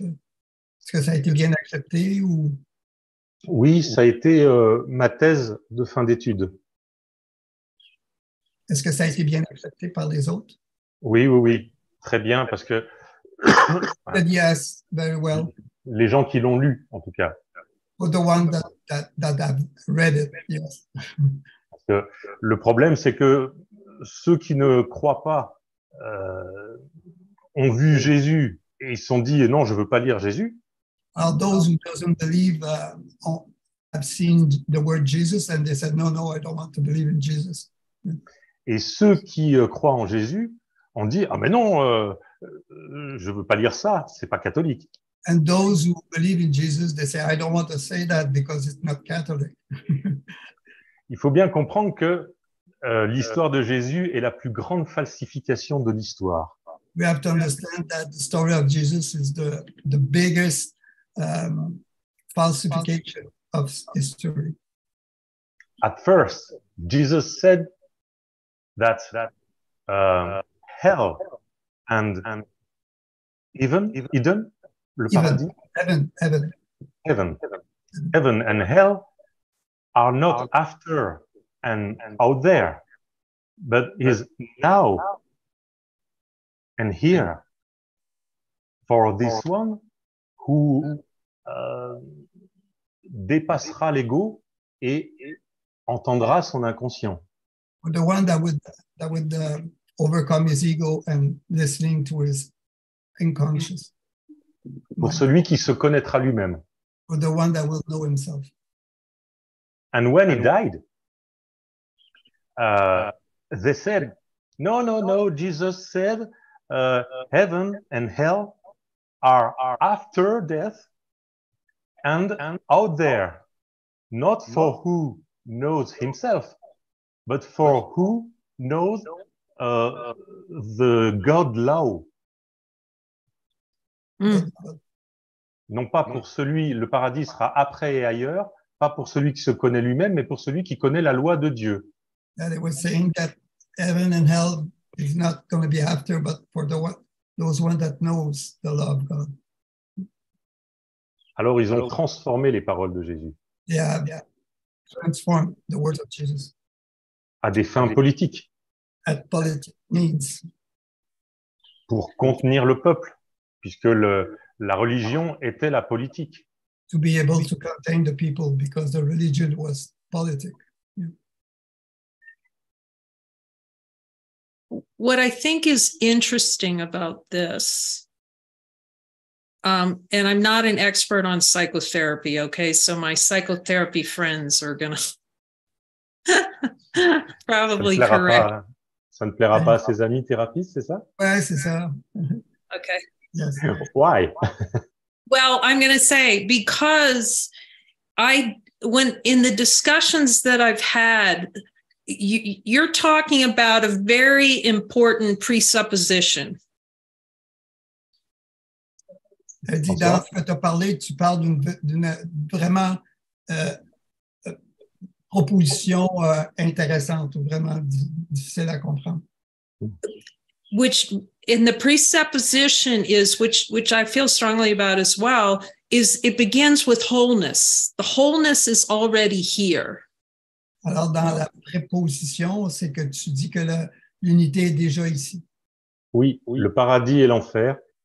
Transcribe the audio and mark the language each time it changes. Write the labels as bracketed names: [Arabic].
[French] Est-ce que ça a été bien accepté ou? Oui, ça a été ma thèse de fin d'études. Est-ce que ça a été bien accepté par les autres? Oui, très bien, parce que [English] Yes, very well. [French] Les gens qui l'ont lu, en tout cas. [English] For the one that have read it, yes. [French] Parce que le problème, c'est que ceux qui ne croient pas ont vu Jésus et ils se sont dit non, je veux pas lire Jésus. [English] Those who doesn't believe have seen the word Jesus and they said no, I don't want to believe in Jesus. [French] Et ceux qui croient en Jésus ont dit ah mais non, je veux pas lire ça, c'est pas catholique. [English] And those who believe in Jesus, they say I don't want to say that because it's not Catholic. [French] Il faut bien comprendre que l'histoire de Jésus est la plus grande falsification de l'histoire. [English] We have to understand that the story of Jesus is the biggest falsification of history. At first, Jesus said that hell and Eden, [French] le paradis, [English] heaven and hell are not after and out there, but is now and here for this one who [French] dépassera l'ego et entendra son inconscient. [English] The one that would overcome his ego and listening to his unconscious. [French] Pour celui qui se connaîtra lui-même. [English] For the one that will know himself. And when he died, they said, no, Jesus said heaven and hell are after death and out there, not for who knows himself, but for who knows the God law. Mm. [French] Non pas pour celui, le paradis sera après et ailleurs, pas pour celui qui se connaît lui-même, mais pour celui qui connaît la loi de Dieu. [English] And it was saying that heaven and hell is not going to be after, but for those one that knows the law of God. [French] Alors ils ont transformé les paroles de Jésus [English] Yeah, transform the words of Jesus [French] à des fins politiques, [English] at politic means [French] pour contenir le peuple, puisque la religion était la politique. [English] to be able to contain the people because the religion was politic. Yeah. What I think is interesting about this, and I'm not an expert on psychotherapy, okay? So my psychotherapy friends are going to probably correct. [French] Ça ne plaira pas à ses amis thérapeutes, c'est ça? Ouais, c'est ça. [English] Okay. Yes. Why? Well, I'm going to say because when in the discussions that I've had, you're talking about a very important presupposition. [French] Elle dit, dans ce que tu as parlé, tu parles d'une vraiment proposition intéressante, vraiment difficile à comprendre. [English] Which in the presupposition is, which I feel strongly about as well, is it begins with wholeness. The wholeness is already here. [French] Alors, dans la préposition, c'est que tu dis que l'unité est déjà ici. Oui, le paradis et l'enfer,